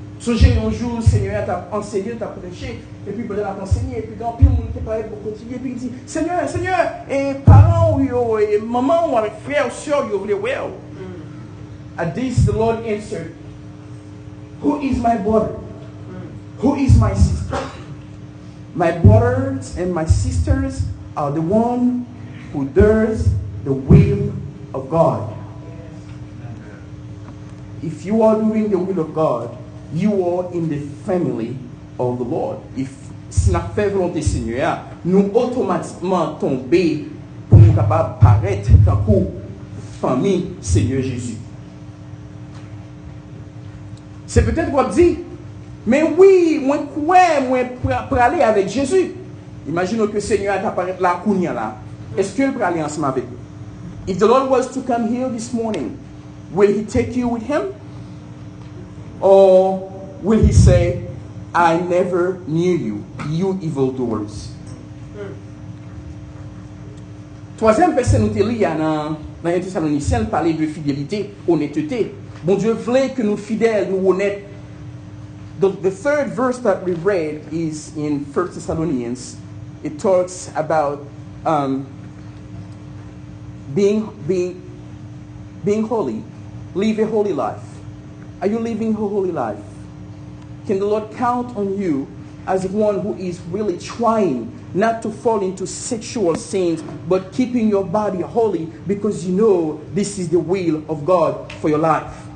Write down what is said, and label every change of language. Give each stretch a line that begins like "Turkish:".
French: Songez un jour, Seigneur t'a enseigné, t'a prêché, et puis peut-être t'a enseigné, et puis quand puis on t'a parlé pour continuer, et puis il dit, Seigneur, et parents, et maman, ou avec frère, ou soeur, vous voulez well.
English: At this, the Lord answered, who is my brother? Who is my sister? My brothers and my sisters are the one who does the will of God. If you are doing the will of God, you are in the family of the Lord.
French: Si nous faisons volonté Seigneur, nous automatiquement tomber pour nous capables de paraître comme famille Seigneur Jésus. C'est peut-être quoi dit, mais oui, moi pour aller avec Jésus. Imaginons que le Seigneur t'apparaît là, là. Est-ce qu'il peut aller ensemble avec vous?
English: If the Lord was to come here this morning, will He take you with Him? Or will He say, I never knew you, you evildoers?
French: Troisième verset nous te lit dans 1 Thessaloniciens, parler de fidélité, honnêteté. Bon Dieu voulait que nous fidèles, nous honnêtes.
English: The third verse that we read is in 1 Thessalonians. It talks about being holy. Live a holy life. Are you living a holy life? Can the Lord count on you as one who is really trying not to fall into sexual sins, but keeping your body holy because you know this is the will of God for your life?